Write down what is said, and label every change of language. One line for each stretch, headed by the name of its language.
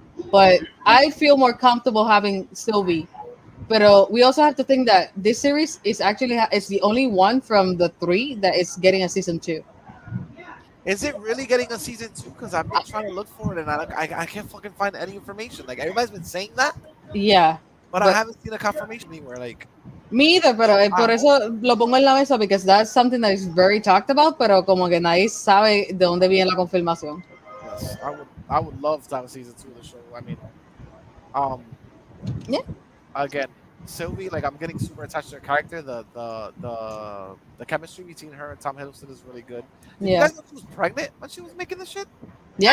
English: But I feel more comfortable having Sylvie. But we also have to think that this series is actually it's the only one from the 3 that is getting a season 2. Is it really getting a season 2? Because I've been trying to look for it and I can't fucking find any information. Like everybody's been saying that, Yeah. but I haven't seen a confirmation anywhere. Like, Me either,
Spanish: pero por eso lo pongo en la mesa,
English: because that's something that is very talked about,
Spanish: pero como que nadie sabe de dónde viene la confirmación.
English: yes, I would love to have a season 2 of the show. I mean, Yeah. Again, Sylvie, like I'm getting super attached to her character. The chemistry between her and Tom Hiddleston is really good. Did you Yeah. guys know she was pregnant when she was making the shit? Yeah.